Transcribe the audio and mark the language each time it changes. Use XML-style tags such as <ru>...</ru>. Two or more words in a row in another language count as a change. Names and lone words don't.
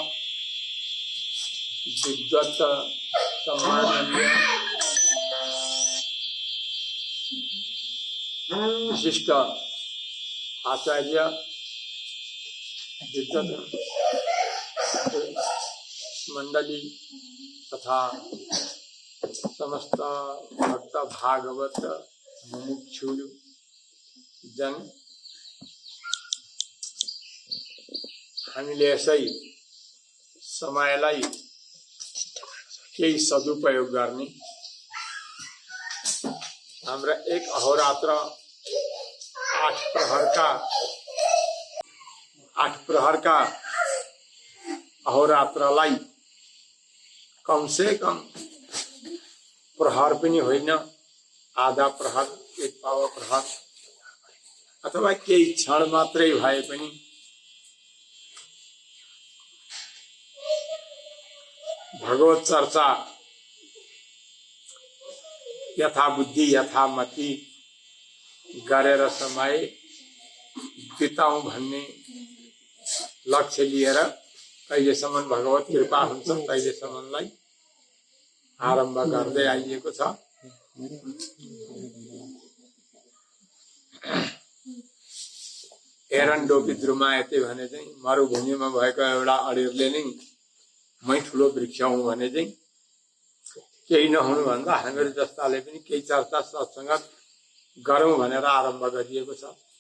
<ne>विद्वत सम्माननीय विशिष्ट आचार्य विद्वत मंडली तथा समस्त भक्त भागवत मुमुक्षु जन हामीले यसै समयलाई केही सदुपयोग गर्ने हाम्रा एक अहोरात्र 8 प्रहर का अहोरात्रलाई</ne> <hi>कम से कम</hi> <ne>प्रहर पनि होइन आधा प्रहर एक पावा प्रहर अथवा केही क्षण मात्रै भए पनि भगवत चर्चा यथा बुद्धि यथा मति गरेर समय बिताउँ भन्ने लक्ष्य लिएर कहिलेसम्म भगवत कृपा हुन्छ तहिलेसम्मलाई आरम्भ गर्दै आइएको छ।</ne> <sa>एरन्डोपी द्रुमायते</sa> <ne>भने चाहिँ मरुभूमिमा भएको एउटा अडिरले नै मै ठुलो वृक्ष हुँ भने चाहिँ केही नहुनु भन्दा हामीहरू जस्ताले पनि केही चर्चा सत्संग गरौँ भनेर आरम्भ गरिएको छ।</ne>